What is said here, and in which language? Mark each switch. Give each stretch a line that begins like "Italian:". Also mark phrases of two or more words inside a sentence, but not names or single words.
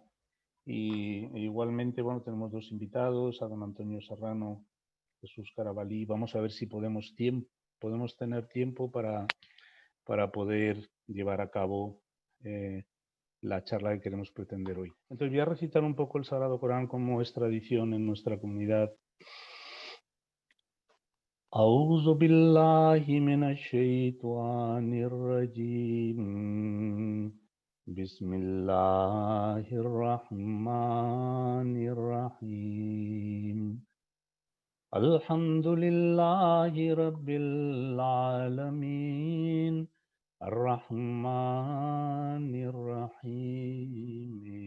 Spanish: Y igualmente, bueno, tenemos dos invitados, a don Antonio Serrano, Jesús Carabalí. Vamos a ver si podemos tener tiempo para poder llevar a cabo la charla que queremos pretender hoy. Entonces voy a recitar un poco el Sagrado Corán como es tradición en nuestra comunidad.
Arabic: أعوذ بالله من الشيطان الرجيم بسم الله الرحمن الرحيم الحمد لله رب العالمين الرحمن الرحيم